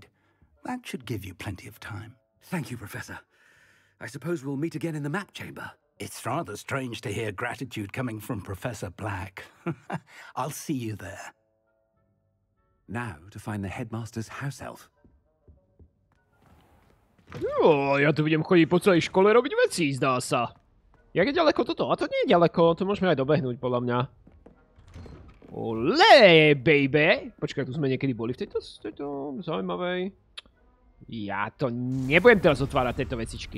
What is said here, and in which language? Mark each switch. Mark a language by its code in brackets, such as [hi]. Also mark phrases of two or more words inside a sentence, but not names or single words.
[en] That should give you plenty of time. Thank you, Professor. I suppose we'll meet again in the map chamber. It's rather strange to hear gratitude coming from Professor Black. I'll see you there. Now to find the headmaster's house elf. [sk] Jo, ja tu budem chodiť po celej škole robiť veci, zdá sa. Jak je ďaleko toto? A to nie je ďaleko, to môžeme aj dobehnúť, podľa mňa. [en] Olé, baby! [sk] Počkaj, tu sme niekedy boli v tejto zaujímavej. Ja to nebudem teraz otvárať tieto vecičky.